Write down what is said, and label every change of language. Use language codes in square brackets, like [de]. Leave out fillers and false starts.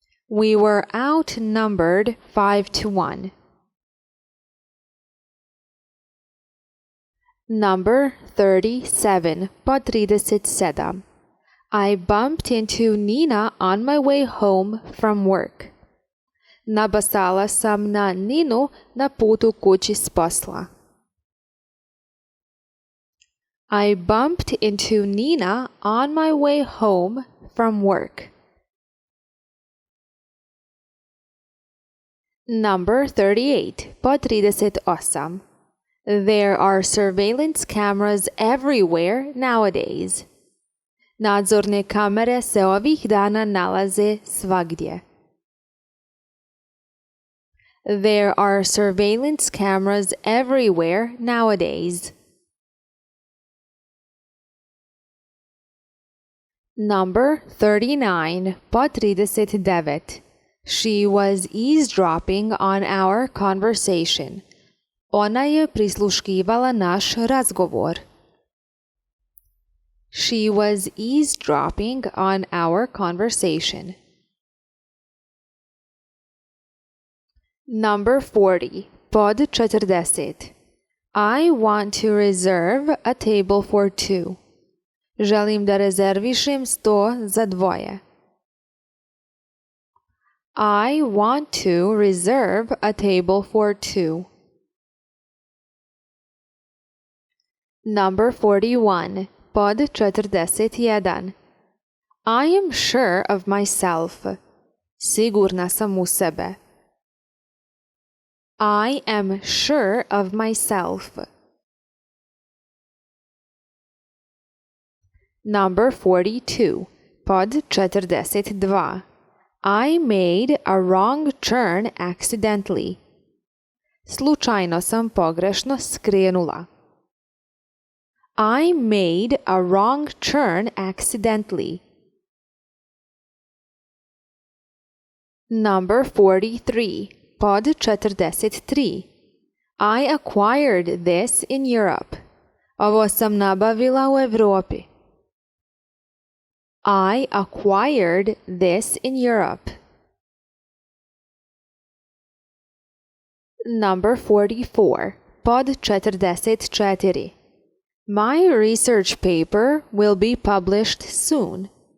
[en] We were outnumbered 5-1. Number 37, pod 37. I bumped into Nina on my way home from work. [bs] Nabasala sam na Ninu na putu kući s posla. [en] I bumped into Nina on my way home from work. Number 38, pod 38. There are surveillance cameras everywhere nowadays. [bs] Nadzorne kamere se ovih dana nalaze svagdje. [en] There are surveillance cameras everywhere nowadays. Number 39, pod 39. She was eavesdropping on our conversation. [bs] Ona je prisluškivala naš razgovor. [en] She was eavesdropping on our conversation. Number 40, pod 40. I want to reserve a table for two. [bs] Želim da rezervišem sto za dvoje. [en] I want to reserve a table for two. Number 41, pod 41. I am sure of myself. [bs] Sigurna sam u sebe. [en] I am sure of myself. Number 42, pod 42. I made a wrong turn accidentally. [bs] Slučajno sam pogrešno skrenula. [en] I made a wrong turn accidentally. Number 43, pod 43. I acquired this in Europe. [bs] Ovo sam nabavila u Evropi. [en] I acquired this in Europe. Number 44, pod 44. My research paper will be published soon.